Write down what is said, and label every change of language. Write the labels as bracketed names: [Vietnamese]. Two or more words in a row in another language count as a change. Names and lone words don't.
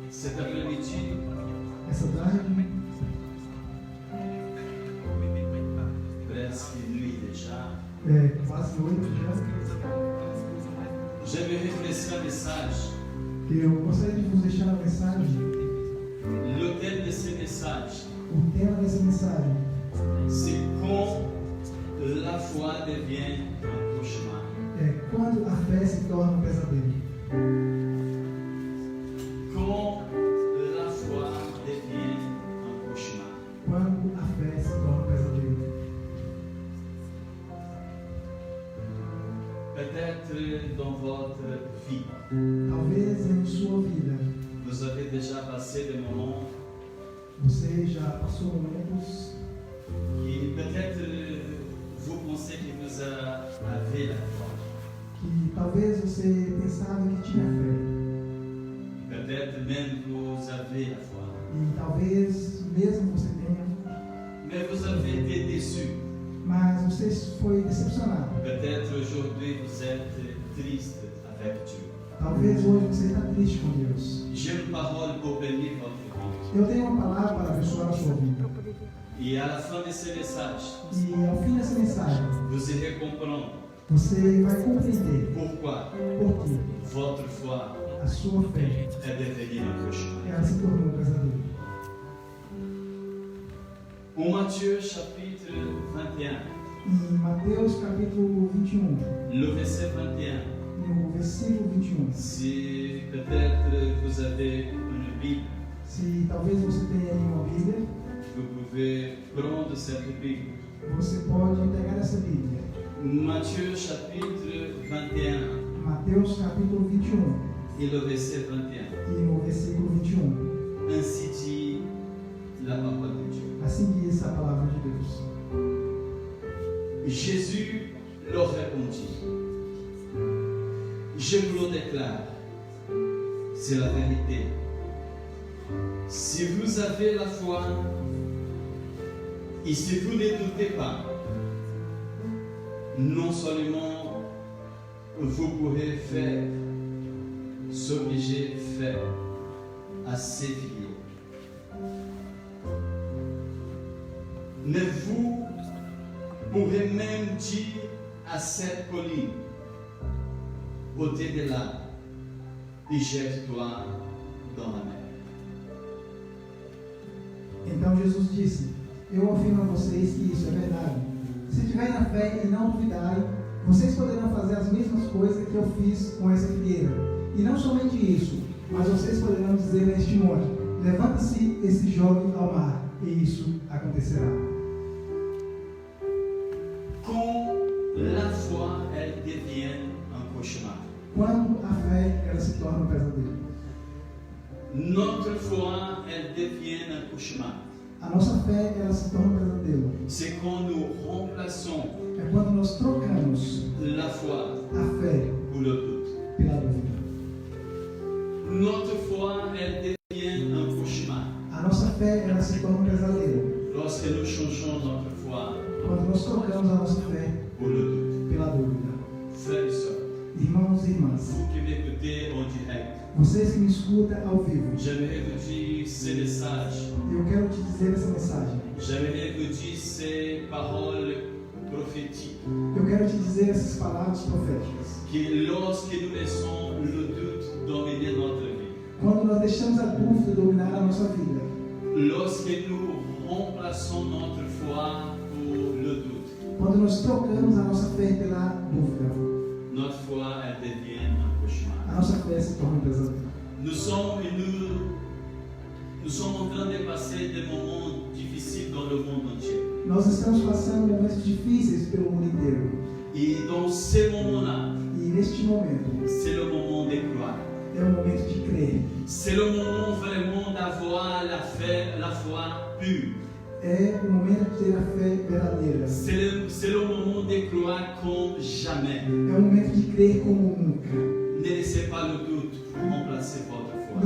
[French] Cet après-midi, [Portuguese] essa tarde, [French] presque nuit déjà, [Portuguese] quase noite já, [French] j'aimerais vous laisser un message. [Portuguese] eu gostaria de vos deixar uma mensagem. [French] Le thème de ce message, [Portuguese] O tema dessa mensagem [French] c'est quand la foi devient un cauchemar. [Portuguese] é quando a fé se torna um pesadelo. [French] Quand la foi devient un cauchemar. [Portuguese] Quando a fé se torna um pesadelo. [French] Peut-être dans votre vie, [Portuguese] Talvez em sua vida [French] vous avez déjà passé des moments [Portuguese] você já passou momentos [French] qui peut-être vous pensez que vous avez la foi. [Portuguese] que talvez você pensava que tinha fé. [French] Peut-être même vous avez la foi. [Portuguese] E talvez mesmo você tenha, [French] Mais vous avez été déçu. [Portuguese] mas você foi decepcionado. [French] Peut-être aujourd'hui vous êtes triste avec Dieu. [Portuguese] Talvez hoje você está triste com Deus. [French] J'ai une parole pour bénir votre vie. [Portuguese] Eu tenho uma palavra para abençoar a sua vida. [French] Et à la fin de ce message, [Portuguese] E ao fim dessa mensagem, [French] vous irez comprendre [Portuguese] você vai compreender [French] pourquoi [Portuguese] por que [French] votre foi [Portuguese] a sua fé [French] est devenue un cauchemar. [Portuguese] ela se tornou um pesadelo. [French] En Matthieu chapitre 21, [Portuguese] Em Mateus capítulo 21, [French] le verset 21, [Portuguese] no versículo 21, [French] si peut-être vous avez une Bible, [Portuguese] se talvez você tenha aí uma Bíblia, [French] vous pouvez prendre cette Bible. [Portuguese] você pode pegar essa Bíblia. [French] Matthieu chapitre 21 [Portuguese] Mateus capítulo 21 [French] et le verset 21. [Portuguese] e no versículo 21. [French] Ainsi dit la parole de Dieu. [Portuguese] Assim diz a palavra de Deus. [French] Jésus leur répondit, je vous le déclare, c'est la vérité. Si vous avez la foi et si vous ne doutez pas, non seulement vous pourrez faire ce que j'ai fait à ces filles, mais vous pourrez même dire à cette colline, ôtez de là et jette-toi dans la mer. [Portuguese] Então Jesus disse: eu afirmo a vocês que isso é verdade. Se tiverem a fé e não duvidarem, vocês poderão fazer as mesmas coisas que eu fiz com essa figueira. E não somente isso, mas vocês poderão dizer neste monte: levanta-se e se jogue ao mar, e isso acontecerá. [French] Quand la foi, elle devient un cauchemar. [Portuguese] Quando a fé ela se torna um pesadelo. [French] Notre foi, elle devient un cauchemar. [Portuguese] A nossa fé ela se torna um pesadelo. [French] C'est quand nous remplaçons [Portuguese] É quando nós trocamos [French] la foi [Portuguese] a fé [French] pour le doute. [Portuguese] pela dúvida. [French] Notre foi, elle devient un cauchemar. [Portuguese] A nossa fé ela se torna um pesadelo. [French] Lorsque nous changeons notre foi [Portuguese] Quando nós trocamos a nossa fé [French] pour le doute. [Portuguese] pela dúvida. [French] Frères et sœurs, [Portuguese] Irmãos e irmãs, [French] vous qui m'écoutez en direct, [Portuguese] vocês que me escutam ao vivo, [French] j'aimerais vous dire ces messages. [Portuguese] eu quero te dizer essa mensagem. [French] J'aimerais vous dire ces paroles prophétiques. [Portuguese] Eu quero te dizer essas palavras proféticas. [French] Que lorsque nous laissons le doute dominer notre vie, [Portuguese] Quando nós deixamos a dúvida dominar a nossa vida, [French] lorsque nous remplaçons notre foi pour le doute, [Portuguese] quando nós trocamos a nossa fé pela dúvida, [French] notre foi elle devient un [Portuguese] a [French] cauchemar. [Portuguese] nossa fé se torna um pesadelo. [French] Nous sommes en train de passer des moments difficiles dans le monde entier. [Portuguese] Nós estamos passando momentos difíceis pelo mundo inteiro. [French] Et dans ces moments-là, [Portuguese] E neste momento, [French] c'est le moment de croire. [Portuguese] é o momento de crer. [French] C'est le moment vraiment d'avoir la foi pure. [Portuguese] É o momento de ter a fé verdadeira. [French] C'est le moment de croire comme jamais. [Portuguese] É o momento de crer como nunca. [French] Ne laissez pas le doute remplacer votre foi.